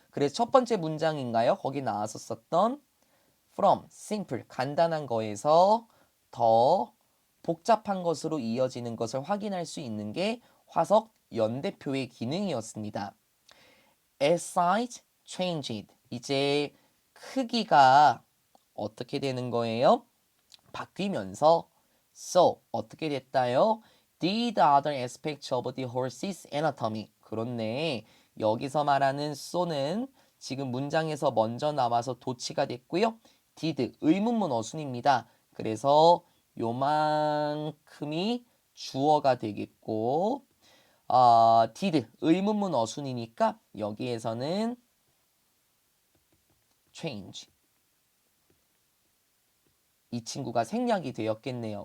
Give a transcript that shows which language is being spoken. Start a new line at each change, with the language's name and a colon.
Korean: 그래서 첫 번째 문장인가요? 거기 나왔었던 from, simple, 간단한 거에서 더 복잡한 것으로 이어지는 것을 확인할 수 있는 게 화석 연대표의 기능이었습니다.
English: As size changed.
Korean: 이제 크기가 어떻게 되는 거예요? 바뀌면서 so 어떻게 됐다요?
English: Did other aspects of the horse's anatomy.
Korean: 그렇네. 여기서 말하는 so는 지금 문장에서 먼저 나와서 도치가 됐고요. did 의문문 어순입니다. 그래서 요만큼이 주어가 되겠고 did 의문문 어순이니까 여기에서는 change 이 친구가 생략이 되었겠네요.